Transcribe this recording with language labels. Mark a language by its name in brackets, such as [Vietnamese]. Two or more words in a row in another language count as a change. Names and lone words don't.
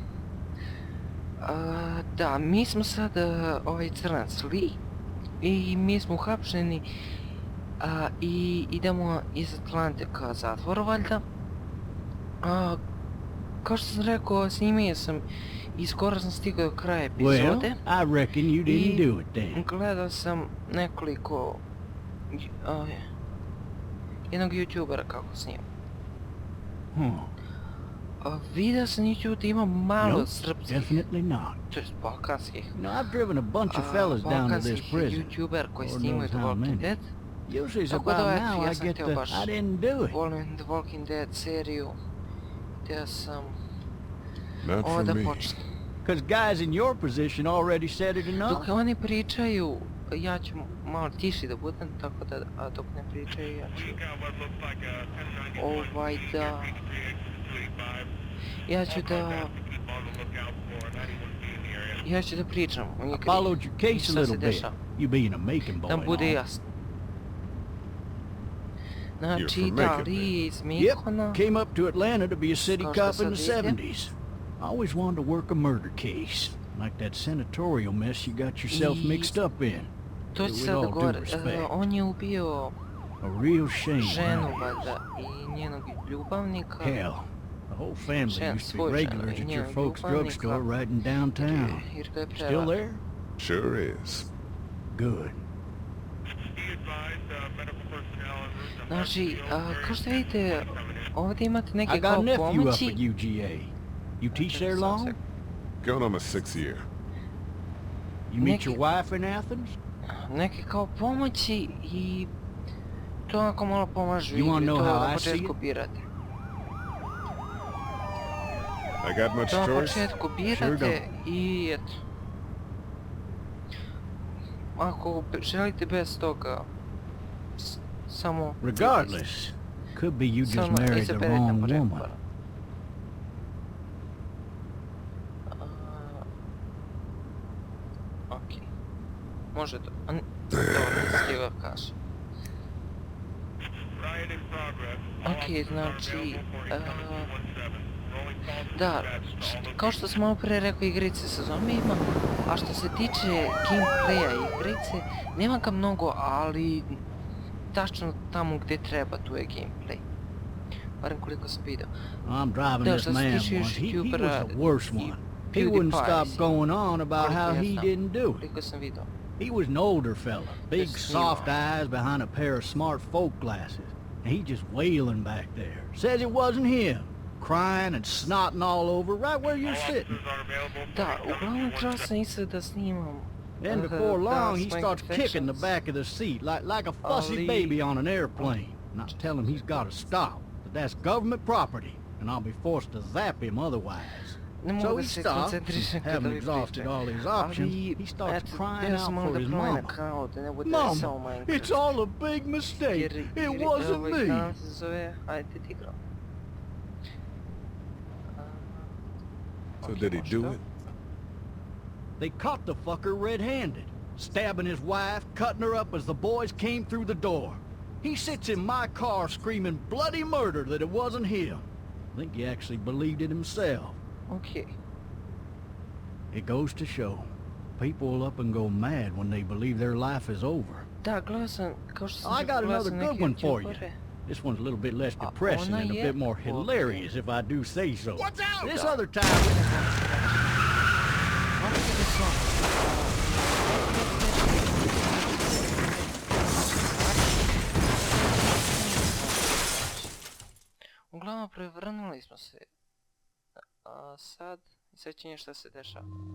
[Serbian] Da, mi smo sad ovaj crnac Lee i mi smo uhapšeni i idemo iz Atlante ka zatvoru, valjda. Kao što sam rekao, snimio sam i skoro sam stigao do kraja epizode. [English] I reckon you didn't do it then. [Serbian] Gledao sam nekoliko jednog youtubera kako snima. Video sam YouTube da ima malo srpskih, [English] Definitely not. [Serbian] to jest balkanskih, [English] I've driven a bunch of fellas down to this prison. [Serbian] YouTuber koji [English] Lord [Serbian] snimaju [English] knows The how Walking many. Dead. Usually it's [Serbian] Tako da, [English] about [Serbian] eto, [English] now [Serbian] ja [English] I [Serbian] sam [English] get [Serbian] htio [English] the [Serbian] baš, [English] I didn't do it. [Serbian] volim The Walking Dead seriju, htio sam [English] Not [Serbian] ovo [English] for [Serbian] da [English] me. [Serbian] počnem. [English] Because guys in your position already said it enough. [Serbian] Dok oni pričaju, ja ću malo tiši da budem, tako da, a dok ne pričaju, ja ću ja ću da pričam o [English] I [Serbian] igri, [English] followed your case a [Serbian] šta se [English] little bit. [Serbian] dešava, [English] You being a Macon boy. [Serbian] da [English] and [Serbian] bude [English] all. [Serbian] jasno. Znači, [English] from [Serbian] da, [English] Macon, [Serbian] Lee je iz [English] Yep, [Serbian] Macona, [English] came up to Atlanta to be a city [Serbian] Kao što [English] cop in the [Serbian] sad vidite. [English] 70s. I always wanted to work a murder case, like that senatorial mess you got yourself I- mixed up in. [Serbian] to će [English] with [Serbian] sad [English] all [Serbian] da [English] due [Serbian] govore, [English] respect. [Serbian] on je ubio [English] A real shame. [Serbian] ženu, [English] wow. [Serbian] valjda, i njenog ljubavnika. [English] Hell, the whole family [Serbian] Žen, [English] used to [Serbian] svoj [English] be [Serbian] žen, [English] regulars at your [Serbian] njenog [English] folks' drugstore [Serbian] ljubavnika. [English] right in downtown. [Serbian] Jer ga je [English] Still [Serbian] prevara. [English] there? Sure is. Good. [Serbian] Znači, kao što vidite, ovdje imate [English] I [Serbian] neke [English] got a [Serbian] kao [English] nephew up [Serbian] pomoći. [English] at UGA. You teach there long? Going on my 6th year. You meet [Serbian] Neki- [English] your wife in Athens? [Serbian] Neke kao pomoći i to onako malo pomažu [English] You wanna [Serbian] igri, [English] know [Serbian] to [English] how [Serbian] na [English] I see [Serbian] početku [English] it? [Serbian] birate. [English] I got much [Serbian] To na [English] choice? [Serbian] početku birate i eto. Ako želite bez toga, samo... [English] Regardless, could be you just [Serbian] Samo [English] married the [Serbian] izaberete [English] wrong [Serbian] po [English] woman. [Serbian] reparu. Ok. Može to. Dobro, stigao kaže. Ok, znači... Da, kao što sam malo pre rekao, igrice sa zombijima, a što se tiče gameplaya igrice, nema ga mnogo, ali tačno tamo gdje treba tu je gameplay. Barem koliko sam vidio. [English] I'm driving [Serbian] Da, [English] this [Serbian] što se [English] man [Serbian] tiče [English] once. He was [Serbian] YouTubera [English] the worst [Serbian] i [English] one. He wouldn't [Serbian] PewDiePie, [English] stop going on about [Serbian] koliko [English] how [Serbian] ja [English] he [Serbian] znam, [English] didn't do it. [Serbian] koliko sam vidio. [English] He was an older fella, big Just soft [Serbian] snima. [English] eyes behind a pair of smart folk glasses. And he just wailing back there. Says it wasn't him. Crying and snotting all over right where you're sitting. [Serbian] Da, uglavnom trebao sam isto da snimam. [English] Then before long he Swing starts kicking the Confections. back of the seat like a fussy [Serbian] Ali- [English] baby on an airplane. And I tell him he's got to stop. That that's government property. And I'll be forced to zap him otherwise. [Serbian] Ne [English] So [Serbian] mogu [English] he [Serbian] se [English] stops, [Serbian] koncentrišem kada [English] having [Serbian] vi [English] exhausted [Serbian] pričate. [English] all his options, [Serbian] Ali, [English] he starts [Serbian] eto, [English] crying [Serbian] htio [English] out [Serbian] sam malo [English] for [Serbian] da [English] his [Serbian] promenim [English] mama. [Serbian] kanal, da ne bude [English] Mama, [Serbian] samo Minecraft. [English] it's all a big mistake. [Serbian] Jer [English] It wasn't [Serbian] ovaj [English] me. [Serbian] kanal se zove Ajde ti igram. [English] So [Serbian] Ok, [English] did he [Serbian] može [English] do [Serbian] to. [English] it? They caught the fucker red-handed, stabbing his wife, cutting her up as the boys came through the door. He sits in my car screaming bloody murder that it wasn't him. I think he actually believed it himself. Ok. It goes to show, people will up and go mad when they believe their life is over. [Serbian] Da, gledao sam, kao što sam [English] I [Serbian] rekao, [English] got [Serbian] gledao [English] another [Serbian] sam [English] good [Serbian] neke [English] one for you. [Serbian] youtubere. [English] This one's a little bit less [Serbian] A [English] depressing [Serbian] ona [English] and a [Serbian] je [English] bit more [Serbian] ok. [English] hilarious if I do say so. Watch out! This [Serbian] Da. [English] other time... [Serbian] Malo interesantno. Uglavnom prevrnuli smo se. A sad će nešto se dešava.